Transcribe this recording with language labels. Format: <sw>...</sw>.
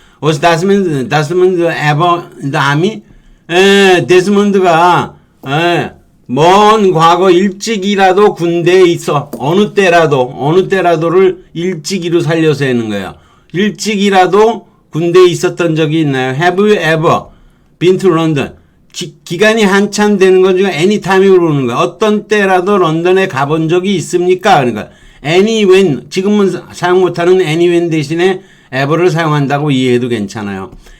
<ko>데스몬드 ever 다음이 데스몬드가 먼 과거 일찍이라도 군대에 있어 어느 때라도를 일찍이로 살려서 하는 거예요. 일찍이라도 군대에 있었던 적이 있나요?</ko> <en>Have you ever been to London?</en> <ko>기간이 한참 되는 건 중에 anytime으로 오는 거야. 어떤 때라도 런던에 가본 적이 있습니까? 그러니까 anywhen, 지금은 사용 못하는 anywhen 대신에 ever를 사용한다고 이해해도 괜찮아요.</ko>